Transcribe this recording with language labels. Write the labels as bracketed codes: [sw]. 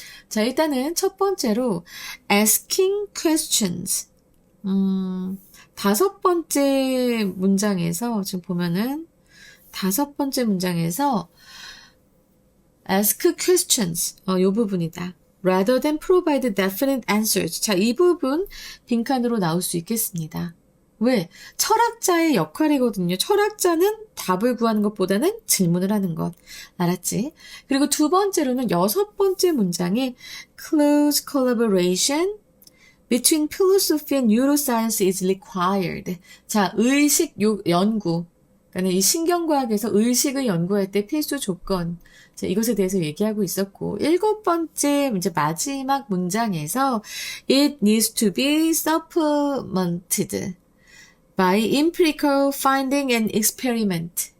[ko] 자, 일단은 첫 번째로 [en] asking questions. [ko] 다섯 번째 문장에서 지금 보면은 다섯 번째 문장에서 [en] ask questions. [ko] 요 부분이다. [en] rather than provide definite answers. [ko] 자, 이 부분 빈칸으로 나올 수 있겠습니다. 왜? 철학자의 역할이거든요. 철학자는 답을 구하는 것보다는 질문을 하는 것. 알았지? 그리고 두 번째로는 여섯 번째 문장에 [en] close collaboration between philosophy and neuroscience is required. [ko] 자, 의식 연구. 그러니까 이 신경과학에서 의식을 연구할 때 필수 조건. 자, 이것에 대해서 얘기하고 있었고, 일곱 번째, 이제 마지막 문장에서 [en] it needs to be supplemented by empirical finding and experiment.